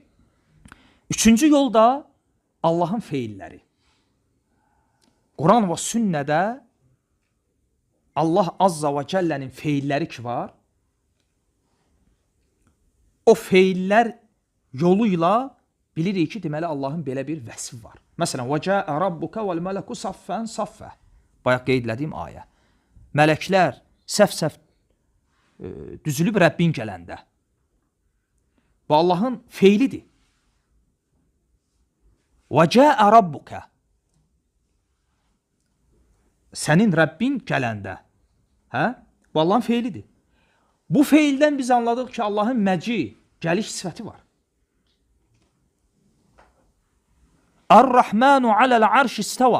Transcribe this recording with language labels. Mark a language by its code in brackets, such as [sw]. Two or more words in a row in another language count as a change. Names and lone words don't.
[az] Üçüncü yol da Allahın feilləri. Quran və sünnədə Allah [ar] عز وجل [az] feilləri ki var, o feillər yoluyla bilirik ki, deməli Allahın belə bir vəsifi var. Məsələn, [ar] وَجَاءَ رَبُّكَ وَالْمَلَكُ صَفًّا صَفًّا. [az] Bayaq qeyd etdiyim ayə. Mələklər səf-səf düzülüb Rəbbin gələndə. Bu Allahın feilidir. [ar] وَجَاءَ رَبُّكَ. [az] Sənin Rəbbin gələndə. Hə? Bu Allahın feilidir. Bu feildən biz anladıq ki, Allahın məci, gəliş sifəti var. [ar] الرحمن على العرش استوى.